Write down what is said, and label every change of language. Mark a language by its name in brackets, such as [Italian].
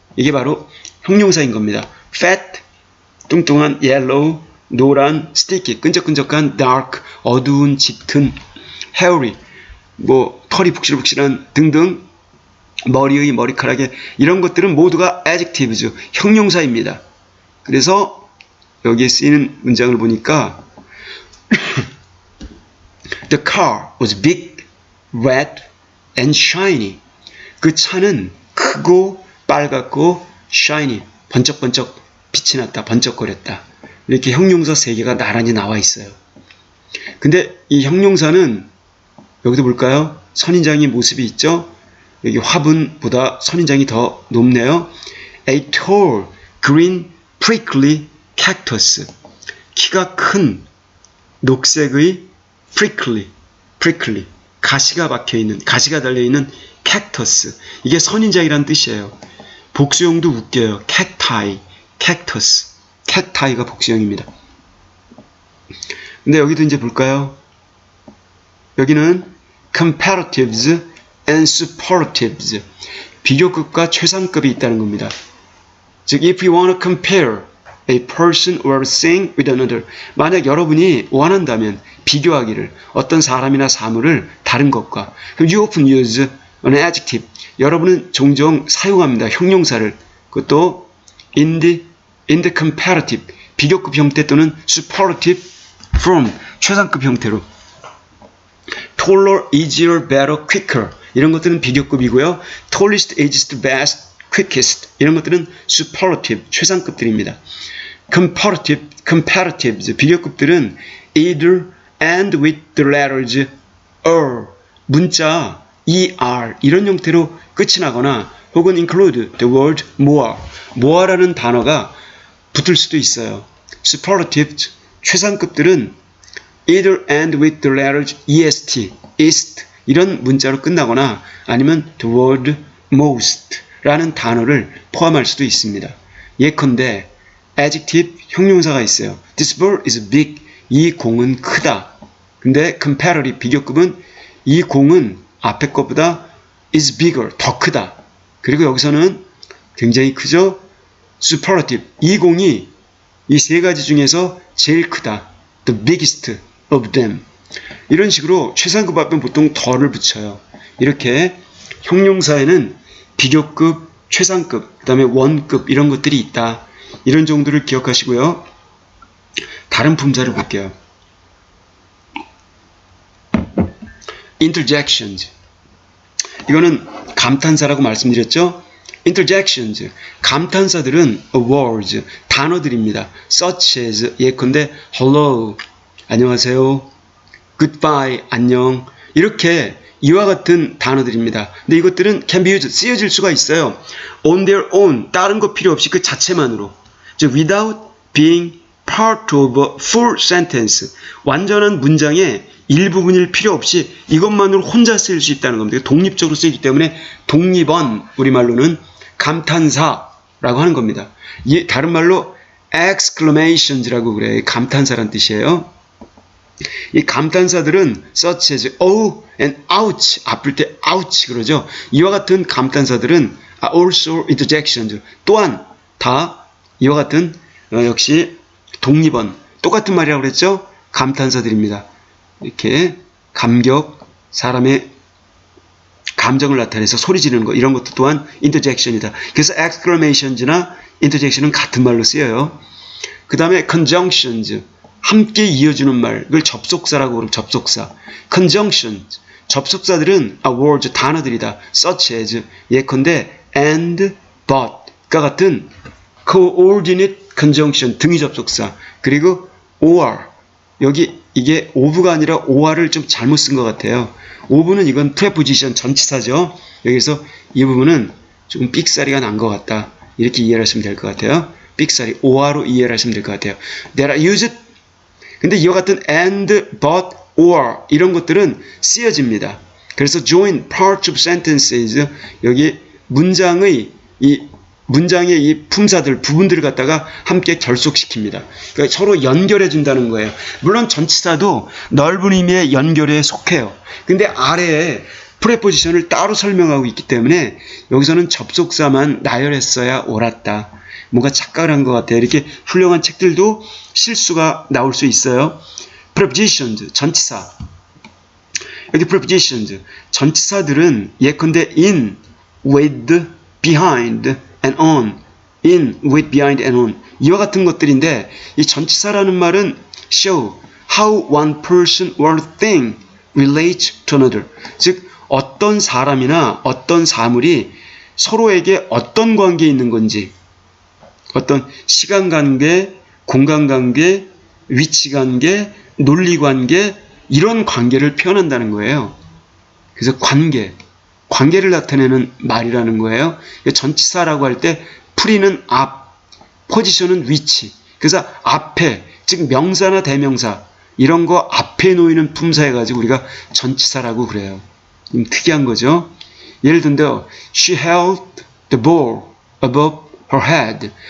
[Korean] 이게 바로 형용사인 겁니다. fat, 뚱뚱한, yellow, 노란, sticky, 끈적끈적한, dark, 어두운, 짙은, hairy, 뭐 털이 북실북실한 등등, 머리의, 머리카락의 이런 것들은 모두가 adjectives, 형용사입니다. 그래서 여기에 쓰이는 문장을 보니까 [English] The car was big, red, and shiny. [Korean] 그 차는 크고 빨갛고 shiny, 번쩍번쩍 빛이 났다, 번쩍거렸다. 이렇게 형용사 3개가 나란히 나와 있어요. 근데 이 형용사는 여기도 볼까요? 선인장의 모습이 있죠? 여기 화분보다 선인장이 더 높네요. [English] A tall, green, prickly cactus. [Korean] 키가 큰 녹색의 prickly, 가시가 박혀있는, 가시가 달려있는 cactus. 이게 선인장이라는 뜻이에요. 복수형도 웃겨요. cacti, cactus. cacti가 복수형입니다. 근데 여기도 이제 볼까요? [English] 여기는 comparatives and superlatives. [Korean] 비교급과 최상급이 있다는 겁니다. [English] 즉, if you want to compare a person or a thing with another. [Korean] 만약 여러분이 원한다면 비교하기를 어떤 사람이나 사물을 다른 것과 그럼 [English] you often use an adjective. [Korean] 여러분은 종종 사용합니다. 형용사를. 그것도 [English] in the comparative [Korean] 비교급 형태 또는 superlative form 최상급 형태로. taller, easier, better, quicker 이런 것들은 비교급이고요. tallest, ageist, best, quickest 이런 것들은 superlative 최상급들입니다. [English] comparatives 비교급들은 either and with the letters or 문자 er [Korean] 이런 형태로 끝이 나거나 [English] 혹은 include the word more. [Korean] more라는 단어가 붙을 수도 있어요. superlatives, 최상급들은 [English] either end with the letters est, ist [Korean] 이런 문자로 끝나거나 아니면 [English] the word most [Korean] 라는 단어를 포함할 수도 있습니다. 예컨대 adjective, 형용사가 있어요. [English] This ball is big. [Korean] 이 공은 크다. 근데 comparative, 비교급은 이 공은 앞에 것보다 [English] is bigger, [Korean] 더 크다. 그리고 여기서는 굉장히 크죠? superlative, 이 공이 이 세 가지 중에서 제일 크다. [English] the biggest of them. [Korean] 이런 식으로 최상급 앞에 보통 더를 붙여요. 이렇게 형용사에는 비교급, 최상급, 그 다음에 원급 이런 것들이 있다. 이런 정도를 기억하시고요. 다른 품사를 볼게요. [English] interjections. [Korean] 이거는 감탄사라고 말씀드렸죠? [English] interjections. [Korean] 감탄사들은 words, 단어들입니다. such as, 예컨대 hello, 안녕하세요, goodbye, 안녕. 이렇게 이와 같은 단어들입니다. 근데 이것들은 [English] can be used, [Korean] 쓰여질 수가 있어요. [English] on their own, [Korean] 다른 거 필요 없이 그 자체만으로. [English] 즉, without being part of a full sentence. [Korean] 완전한 문장의 일부분일 필요 없이 이것만으로 혼자 쓰일 수 있다는 겁니다. 독립적으로 쓰이기 때문에 독립언, 우리말로는 감탄사라고 하는 겁니다. 다른 말로 exclamations라고 그래요. 감탄사란 뜻이에요. 이 감탄사들은 [English] such as oh and ouch, [Korean] 아플 때 ouch 그러죠. 이와 같은 감탄사들은 [English] also interjections, [Korean] 또한 다 이와 같은 역시 독립언, 똑같은 말이라고 그랬죠. 감탄사들입니다. 이렇게 감격, 사람의 감정을 나타내서 소리 지르는 거, 이런 것도 또한 interjection이다. 그래서 exclamations나 interjection은 같은 말로 쓰여요. 그 다음에 conjunctions, 함께 이어주는 말, 그걸 접속사라고 그러면 접속사. conjunctions, 접속사들은 words, 단어들이다. such as, 예컨대 and, but과 같은 coordinate conjunction, 등위 접속사. 그리고 or, 여기 이게 of가 아니라 or를 좀 잘못 쓴 것 같아요. of는 이건 preposition, 전치사죠. 여기서 이 부분은 조금 삑사리가 난 것 같다. 이렇게 이해를 하시면 될 것 같아요. 삑사리, or로 이해를 하시면 될 것 같아요. [English] That are used, [Korean] 근데 이와 같은 and, but, or 이런 것들은 쓰여집니다. 그래서 [English] join parts of sentences, [Korean] 여기 문장의 이 품사들, 부분들을 갖다가 함께 결속시킵니다. 그러니까 서로 연결해 준다는 거예요. 물론 전치사도 넓은 의미의 연결에 속해요. 근데 아래에 프레포지션을 따로 설명하고 있기 때문에 여기서는 접속사만 나열했어야 옳았다. 뭔가 착각을 한 것 같아요. 이렇게 훌륭한 책들도 실수가 나올 수 있어요. prepositions, 전치사. [English] 여기 prepositions, 전치사들은 예컨대 in, with, behind, and on, in, with, behind, and on [Korean] 이와 같은 것들인데 이 전치사라는 말은 [English] show how one person or thing relates to another. [Korean] 즉 어떤 사람이나 어떤 사물이 서로에게 어떤 관계에 있는 건지, 어떤 시간관계, 공간관계, 위치관계, 논리관계 이런 관계를 표현한다는 거예요. 그래서 관계를 나타내는 말이라는 거예요. 전치사라고 할 때 프리는 앞, 포지션은 위치. 그래서 앞에, 즉 명사나 대명사 이런 거 앞에 놓이는 품사해가지고 우리가 전치사라고 그래요. 좀 특이한 거죠. 예를 든데요. [English] She held the ball above her head.